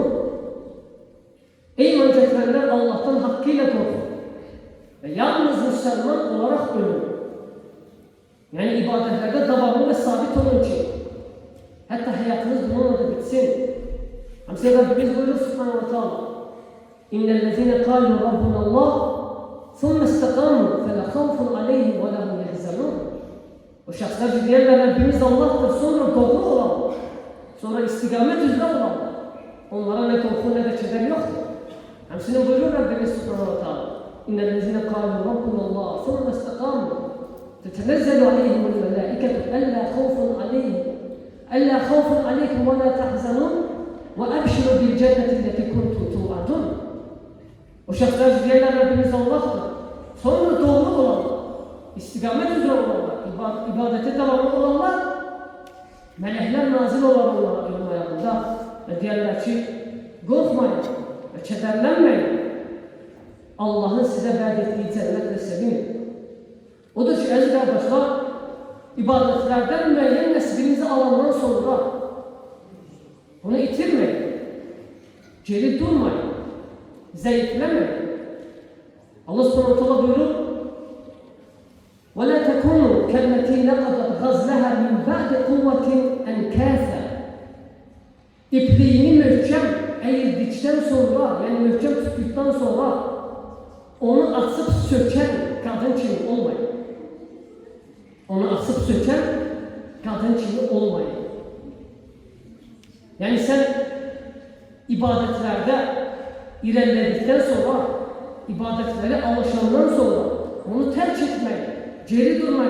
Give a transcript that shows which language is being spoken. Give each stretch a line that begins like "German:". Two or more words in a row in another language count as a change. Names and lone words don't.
Turkish: Ey iman getirenler, Allah'tan hakkıyla korkun. Ve yalnız Müslüman olarak ölün. Yani ibadetlerde devamlı ve sabit olun ki hatta hayatınız bununla da bitsin. Hamsi Rabbimiz buyuruyor
Arabic: سبحانه وتعالى. إن الذين قالوا ربنا الله ثم استقاموا فلا خوف عليهم ولهم يحزنون.
Turkish: O şahslar diyenler Rabbimiz Allah'tır, sonra doğru olan, sonra istikamet üzere olan. Onlara ne korku ne de keder yoktur. Hamsinin buyuruyor Rabbimiz
Arabic: سبحانه وتعالى إن الذين قالوا ربنا الله ثم استقاموا تتنزل عليهم الملائكة ألا خوف عليهم ألا خوف عليكم ولا تحزنون وأبشروا بالجنة التي كنتم توعدون.
Azerbaijani: O şəxslər deyirlər Rəbbimiz Allahdır. Sonra doğru olan, istiqamət üzrə olanlar, ibadətə davamlı olanlar, mələklər nazil olar onlara ölüm ayağında və deyərlər ki, qorxmayın və kədərlənməyin. Allahın sizə vəd etdiyi cənnətlə sevinin. Odur ki, əziz qardaşlar, ibadətlərdən müəyyən nəsibinizi alandan sonra bunu itirməyin, geri durmayın, zəifləməyin. Allah
Arabic: سبحانه تعالى
Azerbaijani: buyurur:
Arabic: وَلَا تَكُونُوا كَالَّتِي نَقَضَتْ غَزْلَهَا مِنْ بَعْدِ قُوَّةٍ أَنْكَاثًا.
Turkish: İpliğini möhkəm eğildikten sonra, yani möhkəm tuttuktan sonra onu açıp söken kadın kimi olmayın. Onu açıp söken kadın kimi olmayın. Yani sen ibadetlerde ilerledikten sonra, ibadetleri alışandan sonra onu terk etmeyin, geri durmayın.